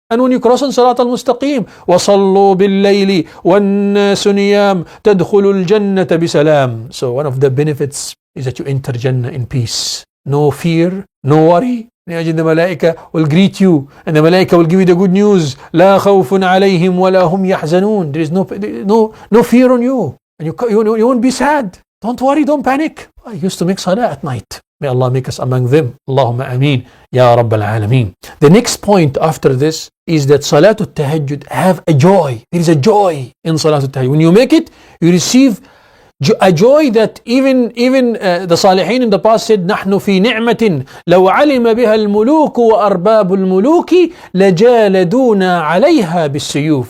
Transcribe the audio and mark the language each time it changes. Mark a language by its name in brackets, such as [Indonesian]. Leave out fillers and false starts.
[English] And when you cross on Salat al-Mustaqim, [Arabic] وَصَلُّوا بِاللَّيْلِ وَالنَّاسُ نِيَامٌ تَدْخُلُوا الْجَنَّةَ بِسَلَامٍ. [English] So one of the benefits is that you enter Jannah in peace. No fear, no worry. The Malaika will greet you, and the Malaika will give you the good news. [Arabic] لا خوف عليهم ولا هم يحزنون. [English] There is no fear on you, and you won't be sad. Don't worry, don't panic. I used to make salah at night. May Allah make us among them. Allahumma ameen. Ya Rabbal Alameen. The next point after this is that Salatul Tahajjud have a joy. There is a joy in Salatul Tahajjud. When you make it, you receive a joy that even the Salihin in the past said, [Arabic] نحن في نعمة لو علم بها الملوك وأرباب الملوك لجالدونا عليها بالسيوف.